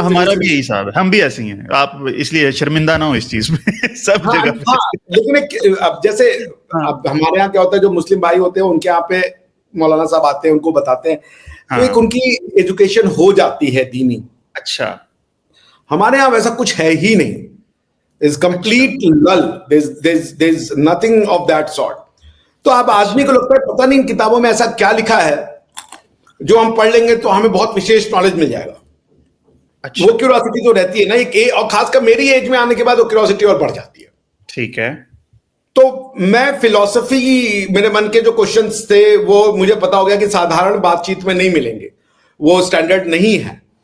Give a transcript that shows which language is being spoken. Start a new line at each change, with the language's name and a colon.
Urdu: ہمارا بھی یہی صاحب ہے, ہم بھی ایسے ہی ہیں, آپ اس لیے شرمندہ نہ ہو اس چیز میں. سب جگہ لیکن اب جیسے اب ہمارے یہاں کیا ہوتا ہے, جو مسلم بھائی ہوتے ہیں ان کے یہاں پہ مولانا صاحب آتے ہیں, ان کو بتاتے ہیں, تو ایک ان کی ایجوکیشن ہو جاتی ہے دینی. اچھا, ہمارے یہاں ویسا کچھ ہے ہی نہیں.
English: It's complete lull. There's nothing of that sort.
Urdu: تو اب آدمی کو لگتا ہے پتہ نہیں ان کتابوں میں ایسا کیا لکھا ہے جو ہم پڑھ لیں گے تو ہمیں بہت وشیش نالج مل جائے گا. وہ کیوریاسٹی تو رہتی ہے نا, اور خاص کر میری ایج میں آنے کے بعد وہ کیوریاسٹی اور بڑھ جاتی ہے. ٹھیک ہے. تو میں فلسفی, میرے من کے جو کوشچنس تھے وہ مجھے پتا ہو گیا کہ سادھارن بات چیت میں نہیں ملیں گے, وہ اسٹینڈرڈ نہیں ہے.